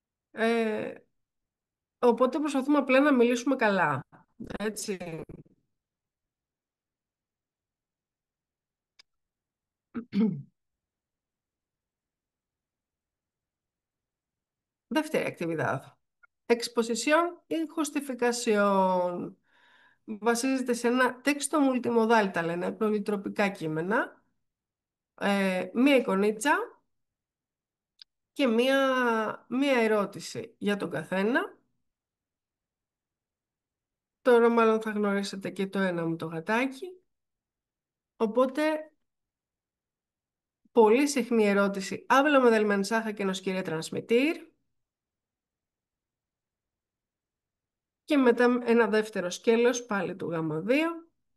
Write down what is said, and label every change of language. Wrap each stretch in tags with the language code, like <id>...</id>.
<el>Ε, οπότε προσπαθούμε απλά να μιλήσουμε καλά. Έτσι. Δεύτερη actividad.</el> <es>Exposición y justificación.</es> <el>Βασίζεται σε ένα</el> <es>texto multimodal,</es> <el>τα λένε, πολυτροπικά κείμενα, μία εικονίτσα και μία ερώτηση για τον καθένα. Τώρα μάλλον θα γνωρίσετε και το ένα μου το γατάκι. Οπότε, πολύ συχνή ερώτηση.</el> <es>Háblame del mensaje que nos quiere transmitir.</es> <el>Και μετά ένα δεύτερο σκέλος, πάλι του γάμα 2.</el>